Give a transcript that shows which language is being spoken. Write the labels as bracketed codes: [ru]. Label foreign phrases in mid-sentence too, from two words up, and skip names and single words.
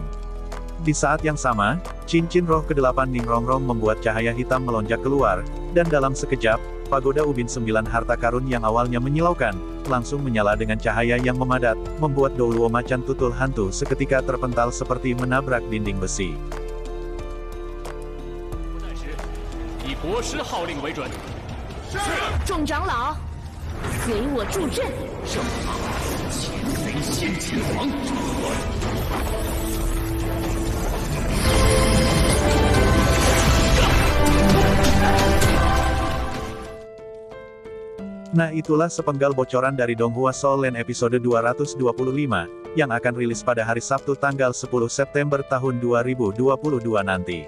[id] Di saat yang sama, cincin roh ke-8 Ning Rongrong membuat cahaya hitam melonjak keluar, dan dalam sekejap, pagoda ubin 9 harta karun yang awalnya menyilaukan, langsung menyala dengan cahaya yang memadat, membuat Douluo macan tutul hantu seketika terpental seperti menabrak dinding besi. [zh] 以国师号令为准。是。众长老，随我助阵。圣马，擒贼先擒王。 [id] Nah itulah sepenggal bocoran dari Donghua Soul Land episode 225, yang akan rilis pada hari Sabtu tanggal 10 September tahun 2022 nanti.